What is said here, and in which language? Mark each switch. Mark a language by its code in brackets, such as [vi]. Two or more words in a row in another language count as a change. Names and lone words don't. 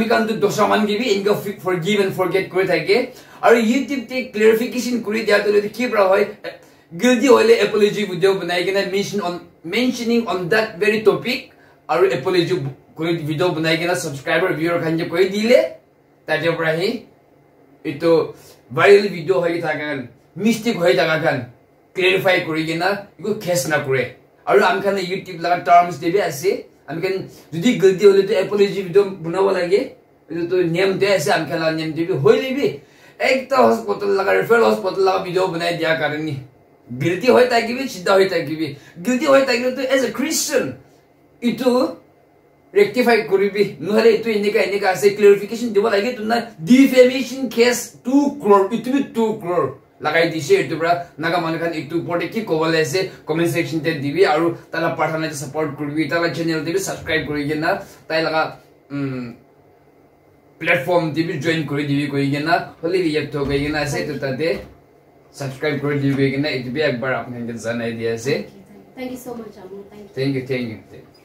[nag] kan to dosaman gibi ingo forgive and forget kore thake aru youtube te clarification kuri dia to ki bra hoy guilty hoile [en] apology video [nag] banai kena [en] mentioning on that very topic [nag] aru apology kuri video banai kena [en] subscriber viewer [nag] kan je koi dile ta je bra hi ito [en] viral video [nag] hoy thakan mistake hoy thakan clarify kuri gina iku case na kure aru am kan youtube laga terms debi ase am kan jodi galti hole to [en] apology video [nag] bunaba lage itu to name de ase am kan name debi hoile bi ekta hospital laga [en] referral hospital [nag] laga video banai dia karani guilty hoy takibi sidha hoy takibi guilty hoy takibi to [en] as a Christian [nag] itu rectify koribi nohale itu enika ase clarification deba lage to na [en] defamation case [nag] 2 crore itu 2 crore lagai dise etu pra naga manukhan etu porte ki kobale ase [en] comment section [nag] te dibi aru tala pathana te support kurbi tala channel te subscribe kori gena tai laga platform te bi join kori dibi koi gena holi bi yap to koi gena ase to tate subscribe kori dibi koi gena etu bi ekbar apne janai dia ase [en] thank you so much amu thank you